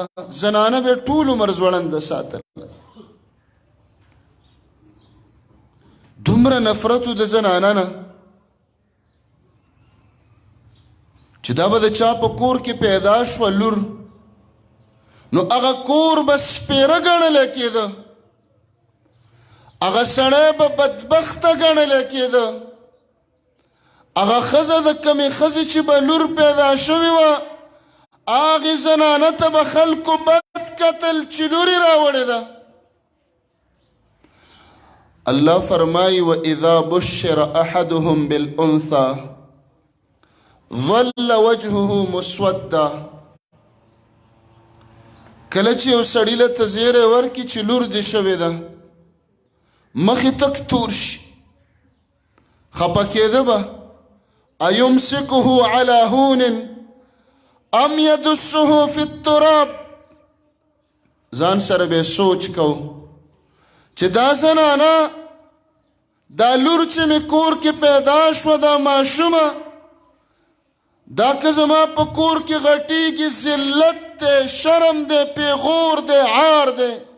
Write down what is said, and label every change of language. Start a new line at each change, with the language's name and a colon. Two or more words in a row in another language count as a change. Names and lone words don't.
Pashto: زنانه به ټول عمر ځوړنده ساتل. دومره نفرتو د زنانه نه چې دا به د چا په کور کې پیدا شوه لور، نو هغه کور به سپېره ګڼلی کېده، هغه سړی به بدبخته ګڼلی کېده. هغه ښځه د کمې ښځې چې به لور پیدا شوې وه، هغې زنانه ته به خلکو بد کتل چې لورې راوړې ده.
Arabic: الله فرمایي وَإِذَا بُشِّرَ أَحَدُهُم بِالْأُنثَى ظَلَّ وَجْهُهُ مُسْوَدًّا.
Pashto: کله چې یو سړي له ته زیری ورکړي چې لور دې شوې ده، مخې تک تور شي، خفه کېده به.
Arabic: أَيُمْسِكُهُ عَلَى هُونٍ أَمْ يَدُسُّهُ فِي التُّرَابِ.
Pashto: ځان سره به سوچ کو چې دا زنانه، دا لور چې مې کور کې پیدا شوه، دا ماشومه، دا که زما په کور کې غټېږي ذلت دی، شرم دی، پیغور دی، عار دی.